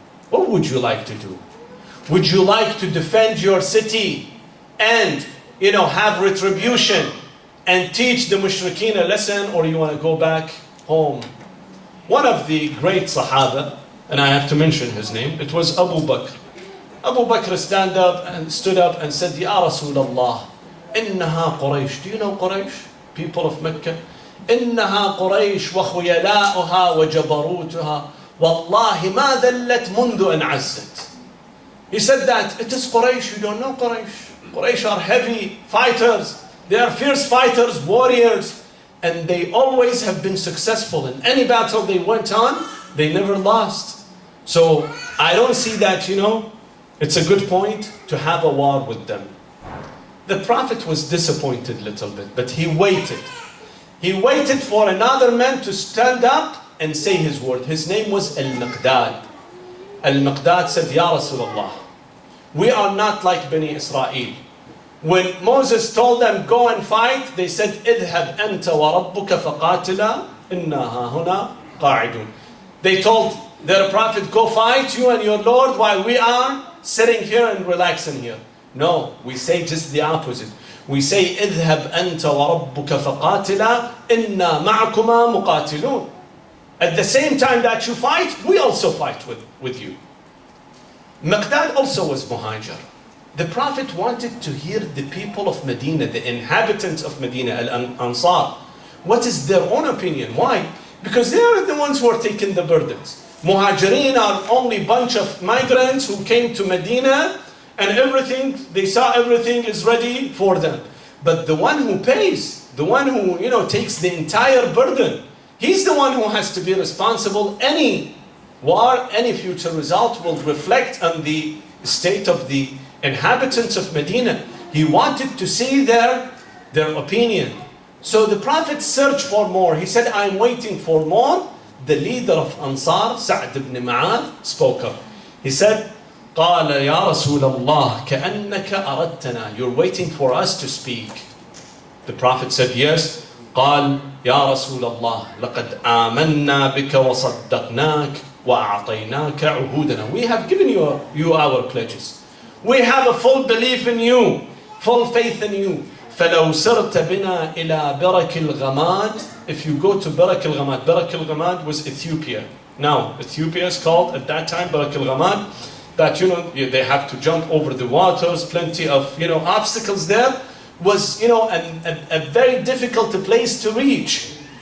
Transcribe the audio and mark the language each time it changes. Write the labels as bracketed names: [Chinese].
[English] What would you like to do? Would you like to defend your city and have retribution and teach the Mushrikeen a lesson, or you want to go back home? One of the great Sahaba, and I have to mention his name, it was Abu Bakr. Abu Bakr stood up and said, Ya Rasulullah, [Arabic] innaha Quraysh. [English] Do you know Quraysh? People of Mecca. [Arabic] إنها قريش وخيلاؤها وجبروتها والله ما ذلت منذ أن عزت. [English] He said that it is Quraysh. You don't know Quraysh. Quraysh are heavy fighters. They are fierce fighters, warriors. and they always have been successful. In any battle they went on, they never lost. So I don't see that, it's a good point to have a war with them. The Prophet was disappointed a little bit, but he waited. He waited for another man to stand up and say his word. His name was Al-Miqdad. Al-Miqdad said, Ya Rasulullah, we are not like Bani Israel. When Moses told them, go and fight, they said, [Arabic] اذهب أنت وربك فقاتلا إنا هنا قاعدون. [English] They told their prophet, go fight, you and your Lord, while we are sitting here and relaxing here. No, we say just the opposite. We say, [Arabic] اذهب أنت وربك فقاتلا إنا معكما مقاتلون. [English] At the same time that you fight, we also fight with you. Miqdad also was Muhajir. The Prophet wanted to hear the people of Medina, the inhabitants of Medina, Al-Ansar. What is their own opinion? Why? Because they are the ones who are taking the burdens. Muhajirin are only a bunch of migrants who came to Medina and they saw everything is ready for them. But the one who pays, the one who takes the entire burden, he's the one who has to be responsible. Any war, any future result will reflect on the state of the inhabitants of Medina. He wanted to see their opinion. So the Prophet searched for more. He said, I'm waiting for more. The leader of Ansar, Sa'd ibn Mu'adh, spoke up. He said, [Arabic] قال يا رسول الله كأنك أردتنا. [English] You're waiting for us to speak. The Prophet said, yes. [Arabic] قال يا رسول الله لقد آمنا بك وصدقناك وأعطيناك عهودنا. [English] We have given you our pledges. We have a full belief in you, full faith in you. [Arabic] فلو سرت بنا إلى برك الغماد. [English] If you go to Barak al-Ghamad, Barak al-Ghamad was Ethiopia. Now, Ethiopia is called at that time Barak al-Ghamad. That they have to jump over the waters, plenty of obstacles there. Was a very difficult place to reach.